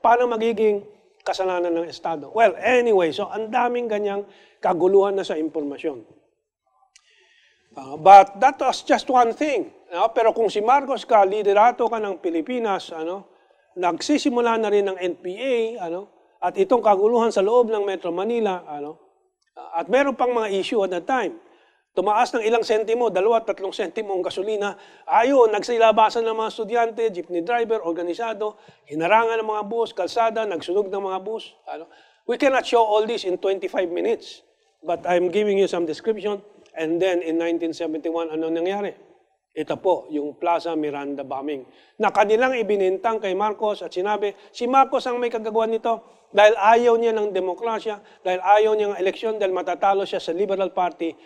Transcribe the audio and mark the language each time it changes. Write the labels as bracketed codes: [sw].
[tl] Paano magiging kasalanan ng Estado? [en] Well, anyway, [tl] so ang daming ganyang kaguluhan na sa impormasyon. [en] But that was just one thing. [tl] Pero kung si Marcos ka, liderato ka ng Pilipinas, nagsisimula na rin ng NPA, at itong kaguluhan sa loob ng Metro Manila, at meron pang mga issue [en] at that time. [tl] tumaas ng ilang sentimo, 2-3 sentimo ang gasolina. Ayun, nagsilabasan ng mga estudyante, jeepney driver, organisado, hinarangan ng mga bus, kalsada, nagsunog ng mga bus. [en] We cannot show all this in 25 minutes. But I'm giving you some description. And then in 1971, [tl] ano nangyari? Ito po, yung Plaza Miranda bombing. Na kanilang ibinintang kay Marcos at sinabi, si Marcos ang may kagagawan nito dahil ayaw niya ng demokrasya, dahil ayaw niya ng eleksyon, dahil matatalo siya sa Liberal Party.